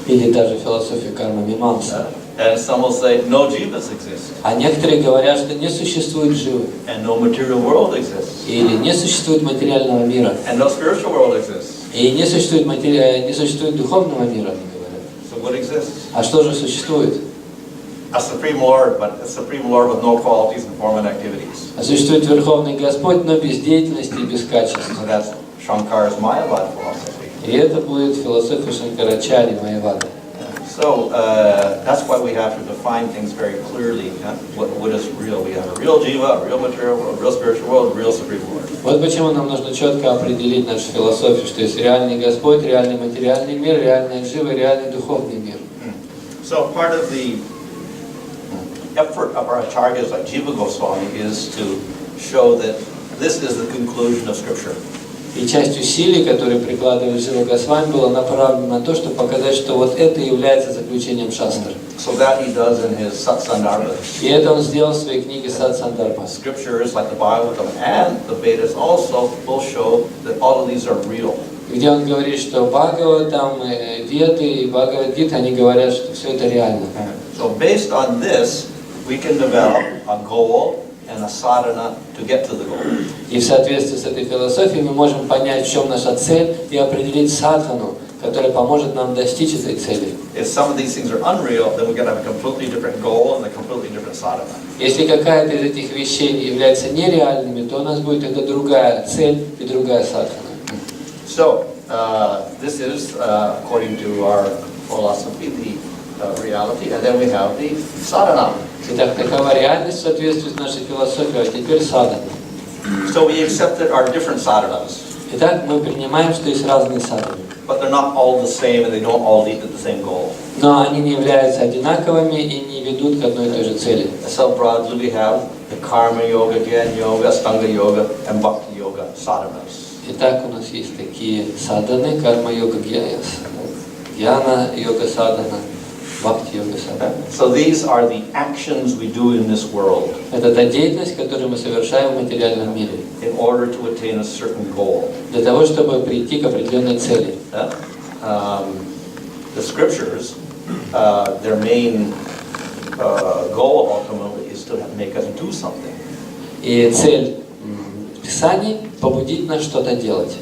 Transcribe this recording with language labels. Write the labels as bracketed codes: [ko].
[ru] Или даже философия Карма Мимамса. [en] And some will say no jivas exist. [ru] А некоторые говорят, что не существует дживы. [en] And no material world exists. [ru] Или не существует материального мира. [en] And no spiritual world exists. [ru] И не существует духовного мира, они говорят. [en] So what exists? [ru] А что же существует? [en] A Supreme Lord, but a Supreme Lord with no qualities and form and activities. [ru] А существует Верховный Господь, но без деятельности и без качества. [en] So that's Shankara's Mayavad philosophy. [ru] И это будет философия Шанкарачари, Майявады. [en] So that's why we have to define things very clearly. What is real? We have a real jiva, a real material world, a real spiritual world, a real Supreme Lord. [ru] Вот почему нам нужно четко определить нашу философию, что есть реальный Господь, реальный материальный мир, реальная джива, реальный духовный мир. [en] So part of the effort of our acharyas like Jiva Goswami is to show that this is the conclusion of Scripture. [ru] И часть усилий, которые прикладывает Джива Госвами, было направлено на то, чтобы показать, что вот это является заключением шастр. [en] So that he does in his Satsandarbha. [ru] И это он сделал в своей книге Сатсандарбха. [en] Scriptures like the Bhagavatam and the Vedas also will show that all of these are real. [ru] Где он говорит, что Бхагаватам, Веды и Бхагавад-гита, они говорят, что все это реально. [en] So based on this, we can develop a goal and a sadhana to get to the goal. [ru] И в соответствии с этой философией мы можем понять, в чем наша цель, и определить садхану, которая поможет нам достичь этой цели. [en] If some of these things are unreal, then we're going to have a completely different goal and a completely different sadhana. [ru] Если какая-то из этих вещей является нереальными, то у нас будет это другая цель и другая садхана. [en] So this is according to our philosophy, the reality, and then we have the sadhana. [ru] Итак, такова реальность в соответствии с нашей философией, а теперь садхана. [en] So we accept that our different sadhanas. [ru] Итак, мы принимаем, что есть разные садханы. [en] But they're not all the same, and they don't all lead to the same goal. [ru] Но они не являются одинаковыми и не ведут к одной и той же цели. [en] So broadly we have the karma yoga, jnana yoga, astanga yoga, and bhakti yoga sadhanas. [ru] Итак, у нас есть такие садханы, карма-йога, гьяна-йога садхана, бхакти-йога садхана. [en] So these are the actions we do in this world. [ru] Это та деятельность, которую мы совершаем в материальном мире. [en] In order to attain a certain goal. [ru] Для того, чтобы прийти к определенной цели. [en] The scriptures, their main goal ultimately is to make us do something. [ru] И цель Писаний – побудить нас что-то делать.